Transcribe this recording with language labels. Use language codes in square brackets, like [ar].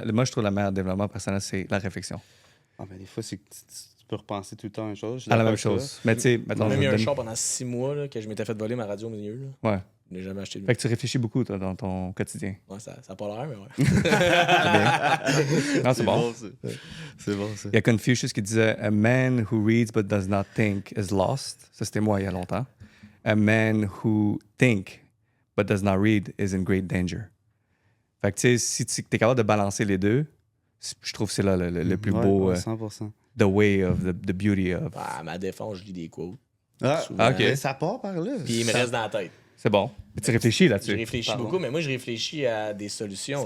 [fr] Moi, je trouve le meilleur développement personnel, c'est la réflexion. Ben, des fois, c'est que tu peux repenser tout le temps à une chose. À la même chose. Mais tu sais, mettons. J'ai même eu un char pendant 6 mois là, que je m'étais fait voler ma radio au milieu. Là. Ouais. Je n'ai jamais acheté de Fait que tu réfléchis beaucoup, toi, dans ton quotidien. Ouais, ça n'a pas l'air, mais ouais. Non, c'est bon. C'est bon, ça. Il y a Confucius qui disait [en] A man who reads but does not think is lost. [fr] Ça, c'était moi il y a longtemps. [en] A man who think but does not read is in great danger. [fr] Fait que, tu sais, si tu es capable de balancer les deux, je trouve que c'est là le plus beau. 100%. [en] The way of, the beauty of. [fr] À ma défense, je lis des quotes. Ah, OK. Ça part par là. Puis il me reste dans la tête. C'est bon. Mais tu réfléchis Je là-dessus. réfléchis beaucoup, mais moi, je réfléchis à des solutions,